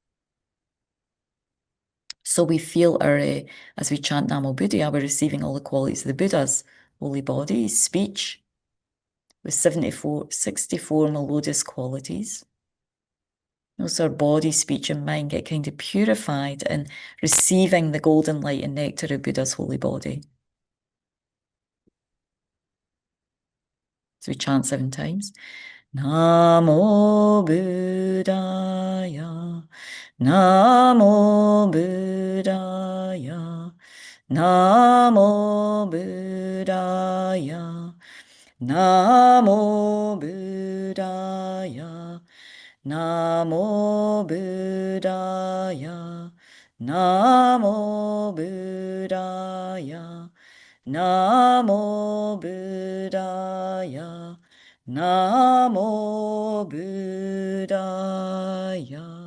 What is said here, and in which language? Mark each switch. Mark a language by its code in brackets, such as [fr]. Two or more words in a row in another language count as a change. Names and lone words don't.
[en] So we feel as we chant [pi] Namo Buddhaya, [en] we're receiving all the qualities of the Buddha's holy body, speech, with 64 melodious qualities. So our body, speech, and mind get kind of purified in receiving the golden light and nectar of Buddha's holy body. So we chant 7 times. [pi] Namo Buddhaya, Namo Buddhaya, Namo Buddhaya, Namo Buddhaya, Namo Buddhaya, Namo Buddhaya, Namo Buddhaya, Namo Buddhaya.